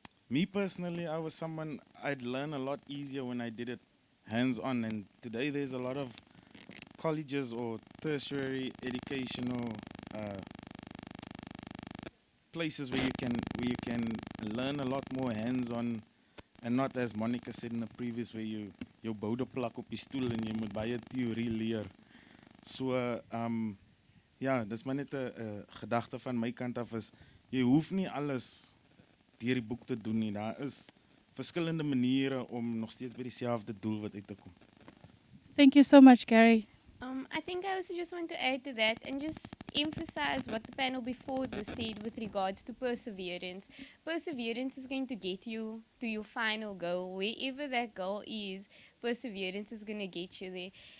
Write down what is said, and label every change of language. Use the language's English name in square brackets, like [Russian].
[English] Me personally, I was someone, I'd learn a lot easier when I did it hands-on, and today there's a lot of colleges or tertiary educational places where you can learn a lot more hands-on, and not as Monica said in the previous, where you [Afrikaans] bou de plak op die stoel en jy moet baie theorie leer. So ja, dis maar net 'n gedagte van my kant af, is jy hoef nie alles deur die boek te doen nie. Daar is verskillende maniere om nog steeds by dieselfde doel wat uit te kom. [English] Thank you so much, Gary. I think I also just want to add to that and just emphasize what the panel before this said with regards to perseverance. Perseverance is going to get you to your final goal. Wherever that goal is, perseverance is going to get you there.